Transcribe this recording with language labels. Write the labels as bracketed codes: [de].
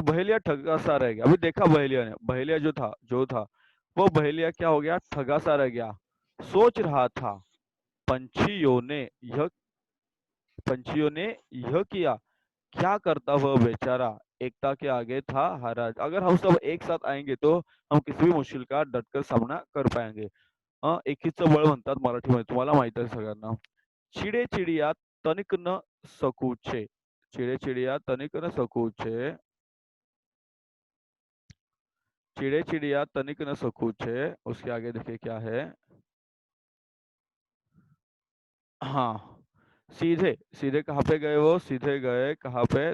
[hi] बहेलिया ठगा सा रह गया। अभी देखा बहेलिया ने, बहेलिया जो था वो बहेलिया क्या हो गया? ठगा सा रह गया। सोच रहा था पंछियों ने यह पंछियों ने यह किया, क्या करता वह बेचारा एकता के आगे था हारा। अगर हम सब एक साथ आएंगे तो हम किसी भी मुश्किल का डटकर सामना कर पाएंगे। [mr] एकीचं बळ म्हणतात मराठीमध्ये, तुम्हाला माहित आहे सगळ्यांना। [hi] चिडे चिडिया तनिक न सकूचे, चिड़े चिड़िया तनिक न सकूचे, चिड़े चिड़िया तनिक न सकूचे। उसके आगे देखिए क्या है। हाँ, सीधे सीधे कहाँ पे गए वो? सीधे गए कहाँ पे?